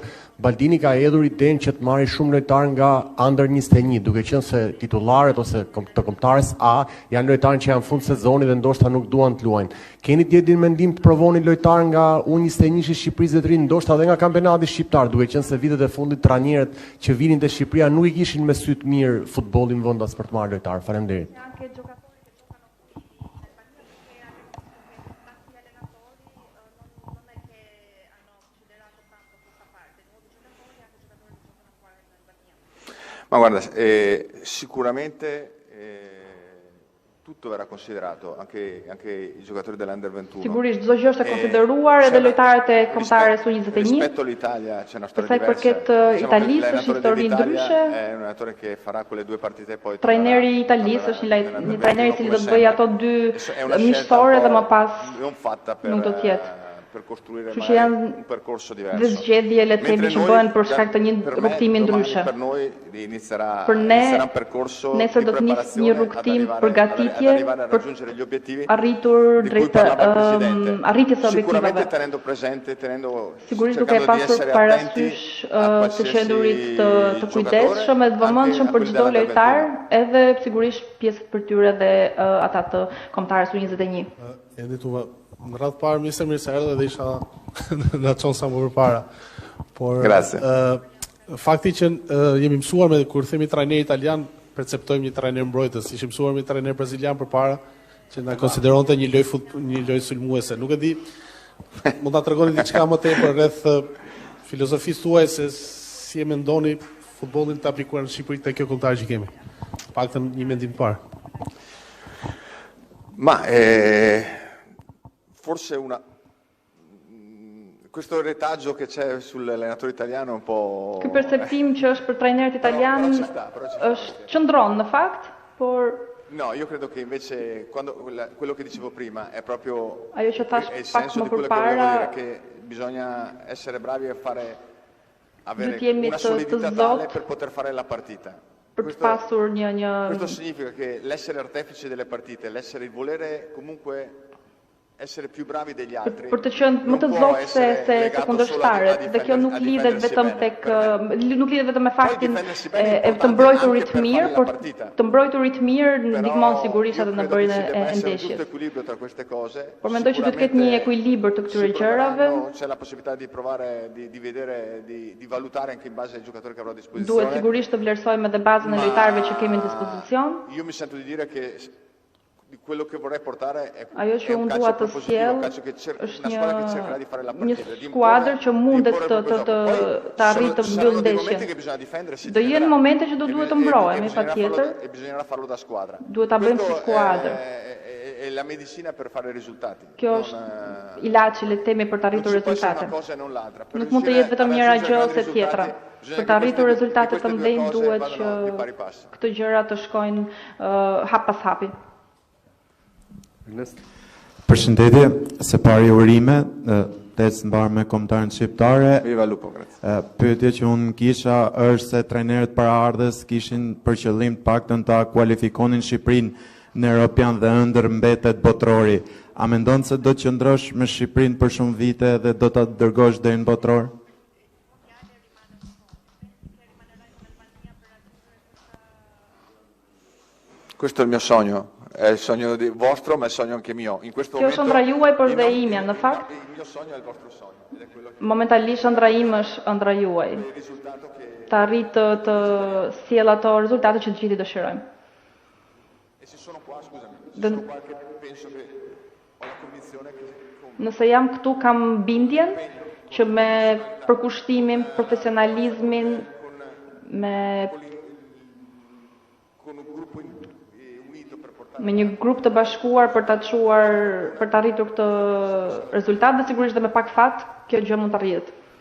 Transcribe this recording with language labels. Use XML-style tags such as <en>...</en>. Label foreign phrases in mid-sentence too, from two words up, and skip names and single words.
<sq>Baldini ka hedhur idenë që të marrë shumë lojtar nga under 21, duke qenë se titullarët ose të kombëtarës A janë lojtarë që janë fund sezonit dhe ndoshta nuk duan të luajnë. Keni djetin mendim të provoni lojtar nga U21 i Shqipërisë dhe të rinë, ndoshta edhe nga kampionati shqiptar, duke qenë se vitet e fundit trajnerët që vinin te Shqipëria nuk i kishin me sy të mirë futbollin vendas për të marrë lojtar. Faleminderit.</sq> <it>Ma guarda, sicuramente tutto verrà considerato, anche i giocatori dell'Under 21.</it> <sq>Sigurisht çdo gjë është e konsideruar edhe lojtarët e kombëtarës U21.</sq> <it>Rispetto all'Italia c'è una storia diversa.</it> <sq>Përket Italisë është histori ndryshe.</sq> <it>È un allenatore che farà quelle 2 partite e poi</it> <sq>trajneri italisë është një trajner i cili do të bëjë ato 2 miqësore dhe më pas nuk do të jetë.</sq> <it>per costruire un percorso diverso.</it> <sq>Dhe zgjedhje le të themi që bëhen për shkak të një rrugtimi ndryshe.</sq> <it>Per noi inizierà un percorso</it> <sq>nesër do të nisë një rrugtim përgatitje për arritur drejt arritjes së objektiveve.</sq> <it>Sicuramente tenendo presente,</it> <sq>sigurisht duke pasur parasysh të qendurit të kujdesshëm e të vëmendshëm për çdo lojtar, edhe sigurisht pjesët për tyre dhe ata të kombëtarës U21. Në radhë parë, Minister mirë se erdhe dhe isha në qonë sa më përpara. Por fakti që jemi mësuar me kur themi trajner italian, perceptojmë një trajner mbrojtës, ishim mësuar me trajner brazilian përpara, që na konsideronte një lojë sulmuese. Nuk e di, mund ta tregoni diçka më tepër rreth filozofisë tuaj se si e mendoni futbollin të aplikuar në Shqipëri te kjo kontare që kemi. Paktën një mendim të parë.</sq> <it>Forse questo retaggio che c'è sull'allenatore italiano è un po'...</it> <sq>Ky perceptim që është për trajnerët italian është qëndron në fakt, por...</sq> <it>No, io credo che invece quello che dicevo prima è proprio</it> <sq>ajo që thash</sq> <it>il</it> <sq>pak</sq> <it>senso</it> <sq>më</sq> <it>di quello che volevo</it> <sq>përpara,</sq> <it>dire, che bisogna essere bravi a avere una solidità tale per poter fare la partita.</it> <sq>Për të pasur</sq> <it>Questo significa che l'essere artefice delle partite, l'essere il volere comunque essere più bravi degli altri.</it> <sq>Për të qenë më të zogë se të kundërshtarët, dhe kjo nuk lidhet vetëm me faktin e të mbrojturit mirë, por të mbrojturit mirë ndihmon sigurisht edhe në bërjen e ndeshjes. Por mendoj që duhet të ketë një ekuilibër të këtyre gjërave.</sq> <it>C'è la possibilità di provare di vedere, di valutare anche in base ai giocatori che avrò a disposizione.</it> <sq>Duhet sigurisht të vlerësojmë edhe bazën e lojtarëve që kemi në dispozicion.</sq> <it>Io mi sento di dire che quello che vorrei portare è un calcio propositivo, un calcio che una squadra che cercherà di fare la partita,</it> <sq>një skuadër që mundet të arrijë të mbyllë ndeshjen. Do jenë momente që duhet të mbrojemi patjetër.</sq> <it>E bisognerà farlo da squadra.</it> <sq>Duhet ta bëjmë si skuadër.</sq> <it>È la medicina per fare risultati.</it> <sq>Kjo është ilaçi le të themi për të arritur rezultate. Nuk mund të jetë vetëm njëra gjë ose tjetra. Për të arritur rezultate të mëdhenj duhet që këto gjëra të shkojnë hap pas hapi. Përshëndetje, se pari urime, tecë mbarë me kombëtarën shqiptare. Pyetje që unë kisha është se trajnerët paraardhës kishin për qëllim të paktën ta kualifikonin Shqipërinë në Europian dhe ëndër mbetet botrori. A mendon se do të qëndrosh me Shqipërinë për shumë vite dhe do ta dërgosh deri në botror?</sq> <it>Questo è il mio sogno. È il sogno vostro, ma è il sogno anche mio. In questo momento.</it> <sq>Kjo është ëndra juaj për dhe imja, në fakt.</sq> <it>Il mio sogno è il vostro sogno.</it> <sq>Momentalisht ëndra im është ëndra juaj. Të arrit të sjell ato rezultate që të gjithë dëshirojmë. Nëse jam këtu kam bindjen që me përkushtimin, profesionalizmin, me një grup të bashkuar për të arritur këtë rezultat, dhe sigurisht dhe me pak fat, kjo gjë mund të arrihet.</sq>